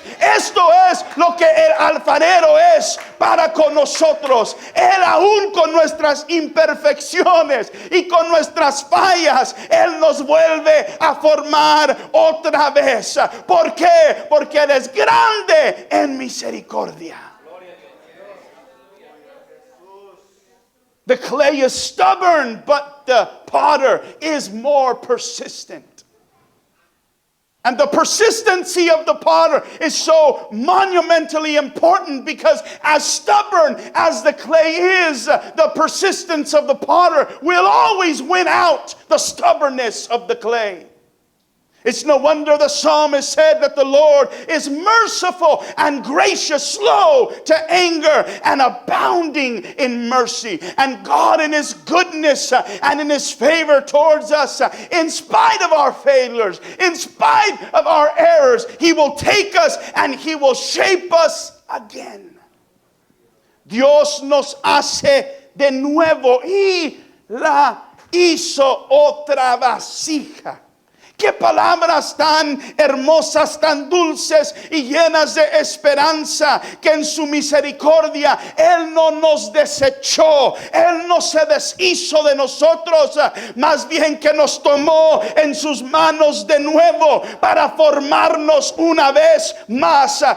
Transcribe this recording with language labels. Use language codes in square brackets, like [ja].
[es] Esto es lo que el alfarero es para con nosotros. Él, aún con nuestras imperfecciones y con nuestras fallas, Él nos vuelve a formar otra vez. ¿Por qué? Porque Él es grande en misericordia. [en] The clay is stubborn, but the potter is more persistent. And the persistency of the potter is so monumentally important, because as stubborn as the clay is, the persistence of the potter will always win out the stubbornness of the clay. It's no wonder the psalmist said that the Lord is merciful and gracious, slow to anger, and abounding in mercy. And God, in His goodness and in His favor towards us, in spite of our failures, in spite of our errors, He will take us and He will shape us again. [es] Dios nos hace de nuevo y la hizo otra vasija. Qué palabras tan hermosas, tan dulces y llenas de esperanza, que en su misericordia Él no nos desechó, Él no se deshizo de nosotros, más bien que nos tomó en sus manos de nuevo para formarnos una vez más.